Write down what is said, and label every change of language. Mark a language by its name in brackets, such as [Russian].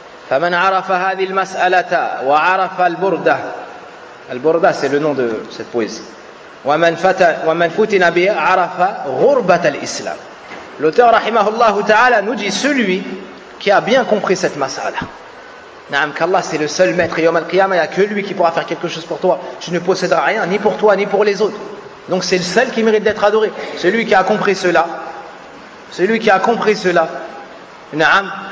[Arabic] فمن عرف هذه المسألة وعرف البردة [French] البردة c'est le nom de cette poésie. [Arabic] ومن فتن بها عرف غربة الإسلام. [French] L'auteur [Arabic] رحمه الله تعالى [French] nous dit celui qui a bien compris cette masala. [Arabic] نعم كالله [French] c'est le seul maître [Arabic] يوم القيامة, [French] il n'y a que lui qui pourra faire quelque chose pour toi. Tu ne posséderas rien ni pour toi ni pour les autres. Donc c'est le seul qui mérite d'être adoré. Celui qui a compris cela. Celui qui a compris cela. نعم.